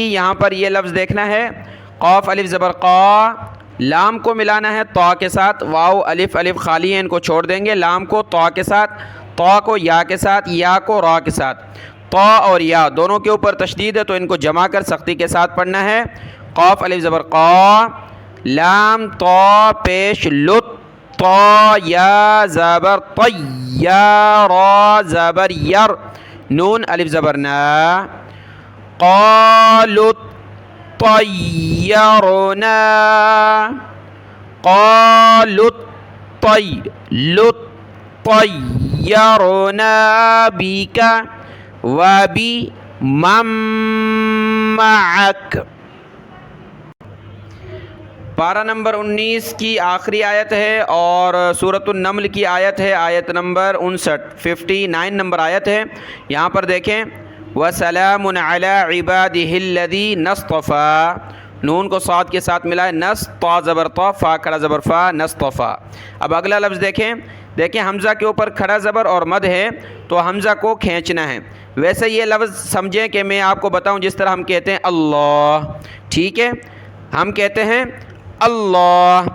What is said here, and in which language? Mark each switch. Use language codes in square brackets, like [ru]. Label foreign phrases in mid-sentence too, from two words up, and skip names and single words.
[ur] یہاں پر یہ لفظ دیکھنا ہے قاف الف زبر قا، لام کو ملانا ہے طا کے ساتھ. واو الف الف خالی ہیں، ان کو چھوڑ دیں گے. لام کو طا کے ساتھ، طا کو یا کے ساتھ، یا کو را کے ساتھ. طا اور یا دونوں کے اوپر تشدید ہے، تو ان کو جمع کر سختی کے ساتھ پڑھنا ہے. قاف الف زبر قا، لام طا پیش لط، طا یا زبر طی، یا را زبر یر، نون الف زبر نا. [ar] قالوا طیرنا، قالوا طیرنا بک وبمن معک. [ur] پارہ نمبر 19 کی آخری آیت ہے اور سورۃ النمل کی آیت ہے آیت نمبر 59، 59 نمبر آیت ہے. یہاں پر دیکھیں [ar] وَسَلَامٌ عَلَىٰ عِبَادِهِ الَّذِينَ اصْطَفَىٰ، [ur] نون کو صاد کے ساتھ ملائے، نس طا زبر طا، فا کھڑا زبر فا، نصطفیٰ. اب اگلا لفظ دیکھیں حمزہ کے اوپر کھڑا زبر اور مد ہے، تو حمزہ کو کھینچنا ہے. ویسے یہ لفظ سمجھیں کہ میں آپ کو بتاؤں جس طرح ہم کہتے ہیں اللہ، ٹھیک ہے، ہم کہتے ہیں اللہ.